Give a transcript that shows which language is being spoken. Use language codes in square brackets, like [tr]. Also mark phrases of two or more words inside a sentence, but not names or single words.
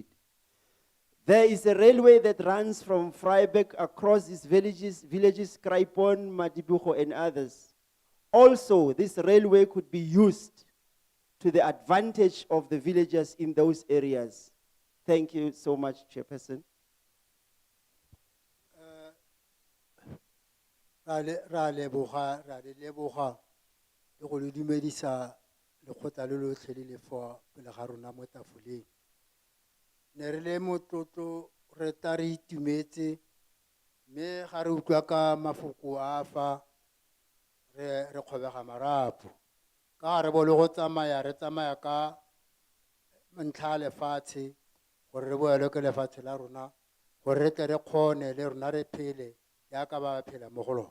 [en] There is a railway that runs from Vryburg across these villages, Kraipon, Madibogo, and others. Also, this railway could be used to the advantage of the villagers in those areas. Thank you so much, Chairperson. [tn] Ra leboga le go le dumedisa lekgotla le lotlhe le le fo pele ga rona mo tafoleng. Ne re le motlotlo re ta re itumetse mme ga re utlwa ka mafoko a fa re kgobega marapo ka re bole go tsamaya re tsamaya ka ntlha lefatshe gore re boele ke lefatshe la rona gore re tle re kgone le rona re phele ya ka ba phela mo go lona.